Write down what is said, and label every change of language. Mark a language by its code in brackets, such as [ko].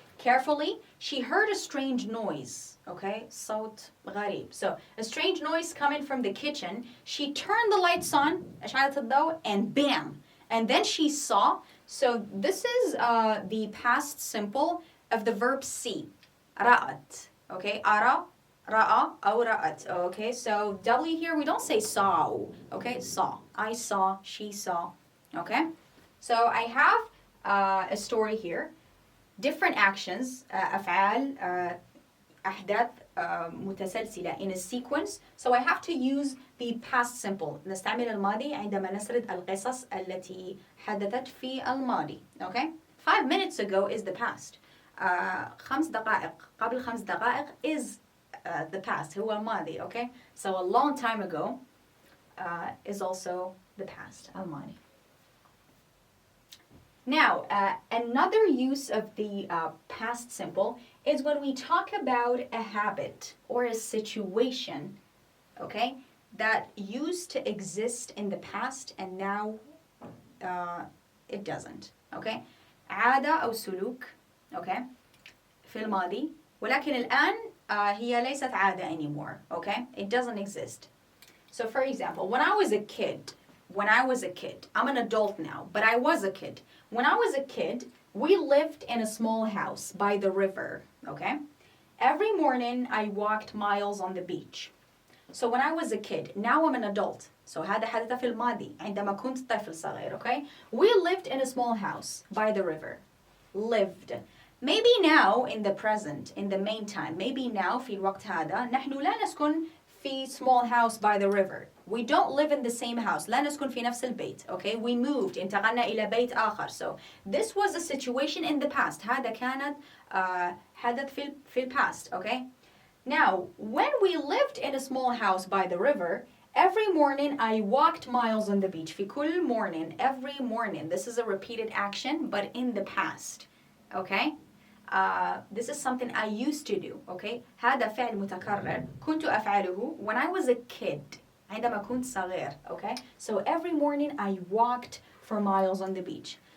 [en] Carefully, she heard a strange noise, okay? [ar] صوت غريب. [en] So, a strange noise coming from the kitchen. She turned the lights on, [ar] أشعلت الضوء, [en] and bam! And then she saw. So, this is the past simple of the verb see. [ar] رأت, okay? أرى, رأى, أو رأت, okay? [en] So, W here, we don't say saw, okay? Saw. I saw, she saw, okay? So, I have a story here. Different actions, أفعال, [ar] أحداث متسلسلة [en] in a sequence. So I have to use the past simple. [ar] نستعمل الماضي عندما نسرد القصص التي حدثت في الماضي. [en] Okay? 5 minutes ago is the past. [ar] 5 دقائق قبل 5 دقائق [en] is the past. [ar] هو الماضي. Okay? [en] So a long time ago is also the past. [ar] الماضي. [en] Now, another use of the past simple is when we talk about a habit or a situation, okay, that used to exist in the past and now it doesn't, okay. [ar] عادة أو سلوك, okay, في الماضي, ولكن الآن هي ليست عادة anymore, okay. [en] It doesn't exist. So, for example, when I was a kid, I'm an adult now, but I was a kid. When I was a kid, we lived in a small house by the river, okay? Every morning, I walked miles on the beach. So when I was a kid, now I'm an adult. [ar] So هذا حدث في الماضي عندما كنت طفل صغير, okay? [en] We lived in a small house by the river. Lived. Maybe now, in the present, in the meantime, maybe now [ar] في الوقت هذا نحن لا نسكن في [en] small house by the river. We don't live in the same house. [ar] لا نسكن في نفس البيت. Okay? [en] We moved. [ar] انتقلنا إلى بيت آخر. [en] So this was a situation in the past. [ar] هذا كانت حدث في past. [en] Okay? Now, when we lived in a small house by the river, every morning I walked miles on the beach. [ar] في كل [en] morning, every morning. This is a repeated action, but in the past. Okay? This is something I used to do, okay? [ar] هذا فعل متكرر كنت أفعله [en] when I was a kid [ar] عندما كنت صغير, okay? [en] So every morning I walked for miles on the beach.